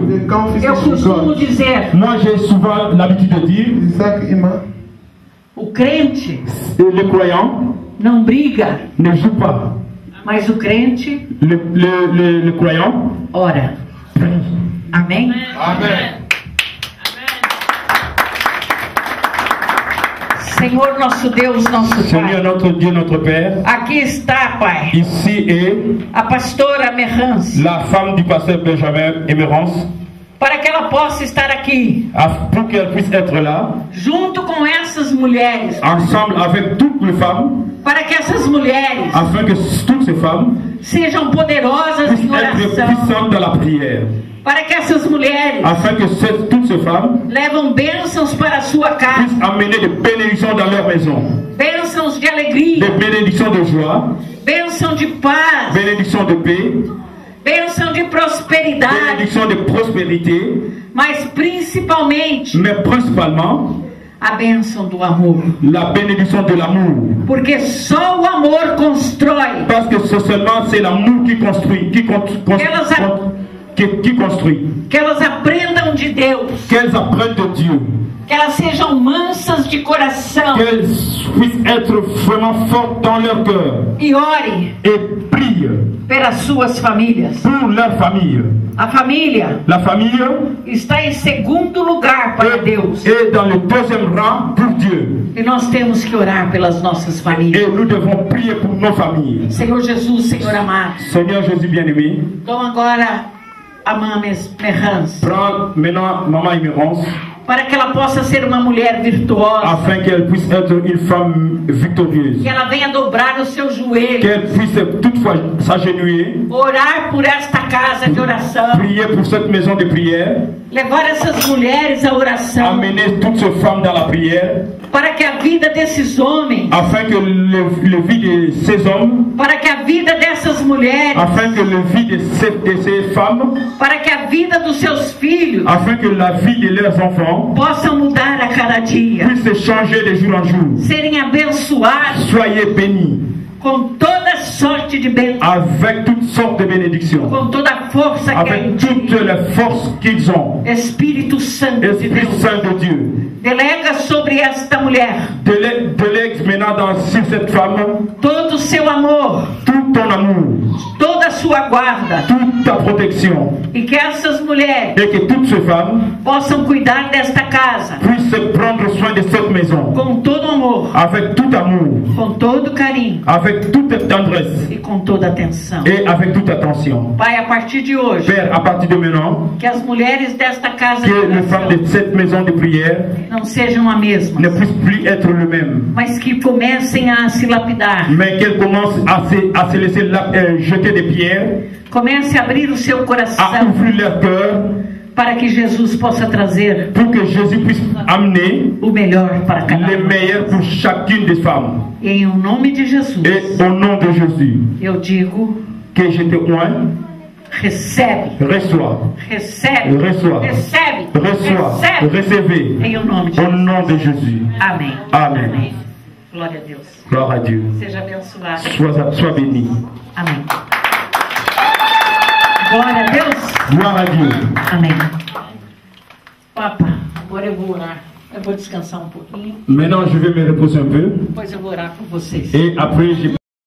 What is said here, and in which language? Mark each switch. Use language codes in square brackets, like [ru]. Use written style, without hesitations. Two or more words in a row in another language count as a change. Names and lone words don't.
[de] Der Kampf ist [pt] Eu [de] nicht von [pt] costumo [de] Gott. [pt] dizer, [fr] Moi, j'ai souvent l'habitude de dire, [de] Ich sage immer, [pt] o crente [fr] les croyants [pt] não briga, [fr] ne jouent pas. [pt] mas o crente [fr] Les croyants [pt] ora. Amém? [fr] Amen. [pt] Senhor nosso Deus, nosso [fr] Seigneur [pt] Pai. [fr] notre Dieu, notre Père, [pt] Aqui está, Pai, [fr] ici est [pt] a pastora Merrance, [fr] la femme du pasteur Benjamin Émérance, [pt] para que ela possa estar aqui, [fr] pour qu'elle puisse être là, [pt] junto com essas mulheres, [fr] ensemble avec toutes les femmes, [pt] para que essas mulheres [fr] afin que toutes ces femmes [pt] sejam poderosas [fr] puissent [pt] em [fr] être [pt] oração, [fr] puissantes dans la prière, [pt] para que essas mulheres [fr] afin que toutes ces femmes [pt] levam bênçãos para a sua casa, [fr] puissent amener des bénédictions dans leur maison, [pt] bênçãos de alegria, [fr] des bénédictions de joie, [pt] bênção de paz, [fr] bénédictions de paix, [pt] bênção de prosperidade, [fr] bénédictions de prospérité, [pt] mas principalmente [fr] mais principalement [pt] a bênção do amor. [fr] la bénédiction de l'amour. [pt] Porque só o amor constrói. [fr] Parce que c'est l'amour qui construit, qui construit. [pt] Que elas aprendam de Deus. [fr] Qu'elles apprennent de Dieu. [pt] Que elas sejam mansas de coração. [fr] Qu'elles puissent être vraiment fortes dans leur cœur. [pt] E ore [fr] Et prient [pt] pelas suas famílias. [fr] pour leur famille. [pt] A família [fr] La famille [pt] está em segundo lugar para Deus. [fr] est dans le deuxième rang pour Dieu. [pt] E nós temos que orar pelas nossas [fr] Et [pt] famílias. [fr] nous devons prier pour nos familles. [pt] Senhor Jesus, Senhor amado, [fr] Seigneur Jésus bien-aimé, [pt] toma agora a Mames Merrans, [fr] prends maintenant Maman Imérance [pt] para que ela possa ser uma mulher virtuosa, [fr] afin qu'elle puisse être une femme victorieuse. [pt] que ela venha dobrar os seus joelhos, [fr] Qu'elle puisse toutefois s'agenouiller, [pt] orar por esta casa de oração, [fr] prier pour cette maison de prière, [pt] levar essas mulheres à oração, [fr] amener toutes ces femmes dans la prière, [pt] para que a vida desses homens, [fr] afin que le vie de ces hommes, [pt] para que a vida dessas mulheres, [fr] afin que le vie de ces femmes, [pt] para que a vida dos seus filhos [fr] afin que la vie de leurs enfants [pt] possam mudar a cada dia, [fr] puisse changer de jour en jour. [pt] serem abençoados [fr] Soyez bénis [pt] com toda sorte de bênção, [fr] avec toutes sortes de bénédictions, [pt] com toda a força que é em [fr] avec [pt] ti. [fr] toutes les forces qu'ils ont. [pt] Espírito Santo de [fr] Esprit [pt] Deus, [fr] Saint de Dieu, [pt] delega sobre esta mulher [fr] délègue maintenant sur cette femme [pt] todo o seu amor, [fr] tout ton amour, [pt] toda a sua guarda, [fr] toute ta protection, [pt] e que essas mulheres [fr] et que toutes ces femmes [pt] possam cuidar desta casa [fr] puissent prendre soin de cette maison [pt] com todo amor, [fr] avec tout amour, [pt] com todo carinho [fr] avec toute tendresse [pt] e com toda atenção. [fr] et avec toute attention. [pt] Pai, a partir de hoje, [fr] Père, à partir de maintenant, [pt] que as mulheres desta casa de [fr] que les femmes [pt] oração [fr] de cette maison de prière [pt] não sejam a mesma, [fr] ne puissent plus être le même, [pt] mas que comecem a se lapidar, [fr] mais qu'elles commencent à se laisser jeter des pierres, [pt] comece a abrir o seu [fr] à [pt] coração [fr] ouvrir leur cœur, [pt] para que Jesus possa trazer [fr] pour que Jésus puisse amener [pt] o melhor para cada [fr] les meilleurs pour chacune des femmes. [pt] E em o nome de Jesus, [fr] Et au nom de Jésus, [pt] eu digo, [fr] que je te oigne, [pt] recebe, [fr] reçois, [pt] recebe, [fr] reçois, [pt] recebe, [fr] reçois, [pt] recebe, [fr] recevez, [pt] em o nome de [fr] au [pt] Jesus. [fr] nom de Jésus. [pt] Amém. [fr] Amen. [pt] Glória a Deus. [fr] Gloire à Dieu. [pt] Seja abençoado. [fr] Sois béni. [pt] Amém. Glória a Deus. [fr] Gloire à Dieu. [pt] Amém. Papa, agora eu vou orar. Eu vou descansar um pouquinho. [fr] Maintenant, je vais me reposer un peu. [pt] Depois eu vou orar por vocês. [fr] Et après, je